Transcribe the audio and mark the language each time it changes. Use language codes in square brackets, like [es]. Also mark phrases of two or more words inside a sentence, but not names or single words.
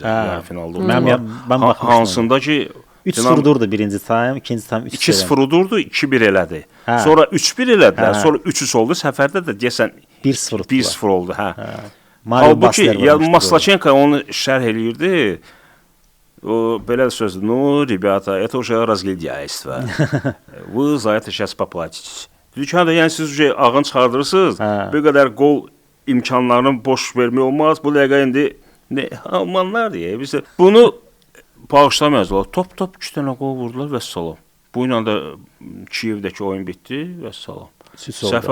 [az] Yəni finalda oldu. Hansında ki 3-0 udurdu birinci time, ikinci time 2-0 udurdu, 2-1 elədi. Sonra 3-1 elədilər, sonra 3-3 oldu. Səfərdə də deyəsən 1-0 oldu, hə. Halbuki Maslachenko onu şərh eləyirdi. O belə sözdür. [ru] Ну, ребята, это уже разгильдяйство. Вы за это сейчас поплатитесь. [az] Dükkanda yəni siz уже ağın çıxardırırsınız. Bu qədər qol imkanlarını boş vermək olmaz. Bu dəqiqə indi Almanlar deyə biz bunu bağışlamayacaqlar. Top 2 dənə qol vurdular və salam. Bu ilə də Kiyevdəki oyun bitdi və salam.